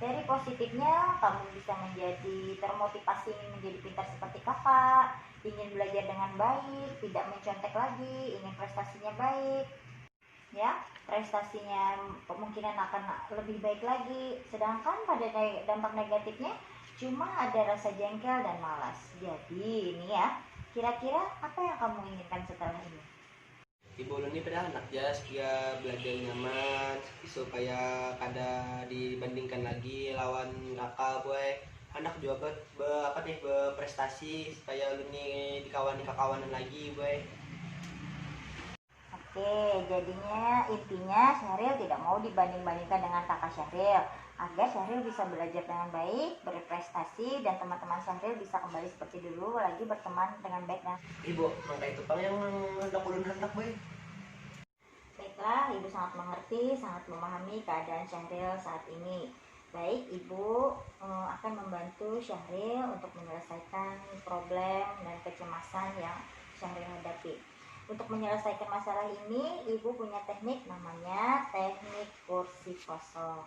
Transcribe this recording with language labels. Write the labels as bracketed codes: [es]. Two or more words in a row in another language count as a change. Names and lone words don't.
[id] Dari positifnya, kamu bisa menjadi termotivasi ingin menjadi pintar seperti kakak, ingin belajar dengan baik, tidak mencontek lagi, ingin prestasinya baik, ya, prestasinya kemungkinan akan lebih baik lagi. Sedangkan pada dampak negatifnya, cuma ada rasa jengkel dan malas. Jadi ini ya, kira-kira apa yang kamu inginkan setelah ini? [bjn] Ibu ulun ini pada anak ya supaya belajar nyaman supaya kada dibandingkan lagi lawan kakak boy. Anak juga apa nih berprestasi supaya ulun ini dikawani kakawanan lagi boy. [id] Oke, jadinya intinya Syahril tidak mau dibanding-bandingkan dengan kakak Syahril, agar Syahril bisa belajar dengan baik, berprestasi, dan teman-teman Syahril bisa kembali seperti dulu lagi berteman dengan baik. Dan Ibu, [bjn] mangka itu pang yang hendak ulun hendak boy. [id] baiklah, Ibu sangat mengerti, sangat memahami keadaan Syahril saat ini. Baik, Ibu akan membantu Syahril untuk menyelesaikan problem dan kecemasan yang Syahril hadapi. Untuk menyelesaikan masalah ini, Ibu punya teknik namanya teknik kursi kosong.